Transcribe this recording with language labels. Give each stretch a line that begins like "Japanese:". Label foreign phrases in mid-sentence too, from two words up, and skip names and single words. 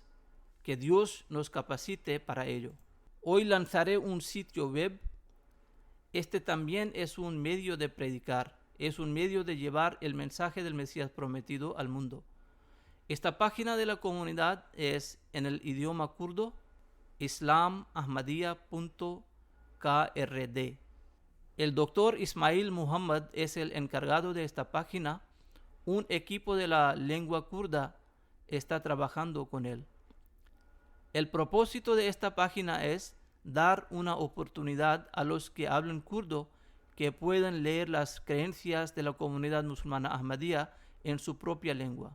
Spanish: Que Dios nos capacite para ello. Hoy lanzaré un sitio web Este también es un medio de predicar, es un medio de llevar el mensaje del Mesías prometido al mundo. Esta página de la comunidad es en el idioma kurdo, islamahmadiyya.krd. El doctor Ismail Muhammad es el encargado de esta página. Un equipo de la lengua kurda está trabajando con él. El propósito de esta página es dar una oportunidad a los que hablan kurdo que puedan leer las creencias de la comunidad musulmana Ahmadiyya en su propia lengua.